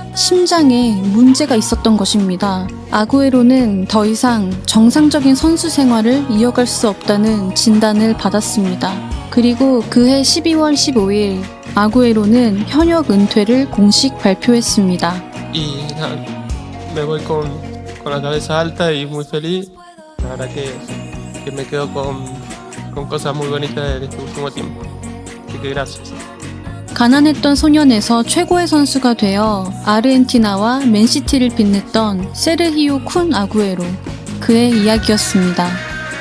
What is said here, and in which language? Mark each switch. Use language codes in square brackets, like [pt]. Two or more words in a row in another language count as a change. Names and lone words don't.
[ko] 심장에 문제가 있었던 것입니다. 아구에로는 더 이상 정상적인 선수 생활을 이어갈 수 없다는 진단을 받았습니다. 그리고 그해 12월 15일 아구에로는 현역 은퇴를 공식 발표했습니다. [es] Y nada, me voy con la cabeza alta y muy feliz. La verdad que me quedo con cosas muy bonitas de este último tiempo. Así que gracias. [ko] 가난했던 소년에서 최고의 선수가 되어 아르헨티나와 맨시티를 빛냈던 세르히오 쿤 아구에로. 그의 이야기였습니다.